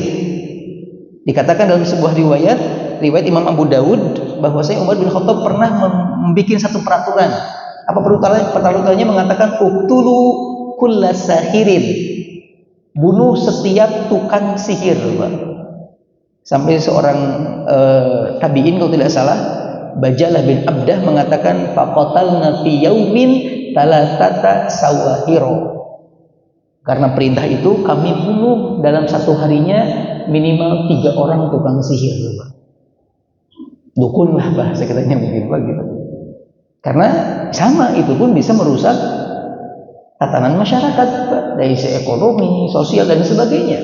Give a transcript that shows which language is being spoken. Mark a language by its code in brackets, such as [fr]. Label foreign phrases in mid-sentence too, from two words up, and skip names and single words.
[id] Dikatakan dalam sebuah riwayat Imam Abu Dawud, bahwasanya Umar bin Khattab pernah membuat satu peraturan. Apa peraturannya? Mengatakan [ar] اقتلوا كل ساحر. [id] Bunuh setiap tukang sihir, Pak. Sampai seorang tabi'in kalau tidak salah, [ar] Bajalah bin Abdah mengatakan فقتلنا في يوم ثلاث سواحر. [id] Karena perintah itu kami bunuh dalam satu harinya minimal 3 orang tukang sihir, Pak. Dukun lah bahasa katanya mungkin begitu. Karena sama itu pun bisa merusak tatanan masyarakat, Pak, dari sisi ekonomi, sosial dan sebagainya.